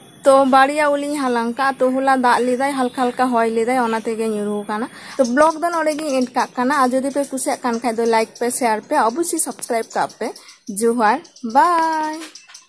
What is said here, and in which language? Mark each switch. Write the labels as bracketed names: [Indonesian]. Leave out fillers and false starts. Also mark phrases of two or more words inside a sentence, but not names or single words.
[Santali] तो बाड़िया उली हालांग का तो होला दाग लेदाय हल्का हल्का हॉय लेदाय ओना तेगे ᱧᱩᱨᱩ काना। तो ब्लॉग दो नोड़े गी एंड काक काना। आ जदि पे कुसियाक कान खाय दो लाइक पे शेयर पे अवश्य सब्सक्राइब का पे। जोहार बाय।